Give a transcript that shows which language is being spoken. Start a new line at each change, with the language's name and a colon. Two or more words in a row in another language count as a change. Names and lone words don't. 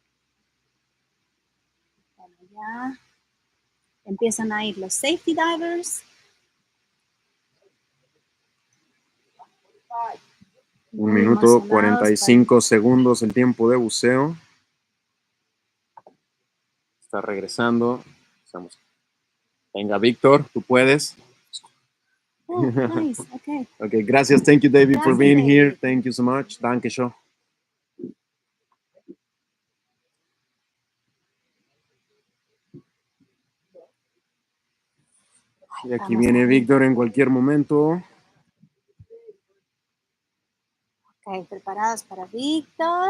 Spanish: Bueno, ya empiezan a ir los safety divers. 1 Muy minuto emocionados 45 segundos el tiempo de buceo. Está regresando. Estamos. Venga, Víctor, tú puedes.
English: Oh, nice. Okay.
Spanish: Okay, gracias.
English: Thank you, David, for
Spanish: Gracias,
English: being
Spanish: David.
English: here. Thank you so much.
German: Danke schön.
Spanish: Y aquí Vamos viene a ver. Víctor en cualquier momento. Ok, preparados para Víctor.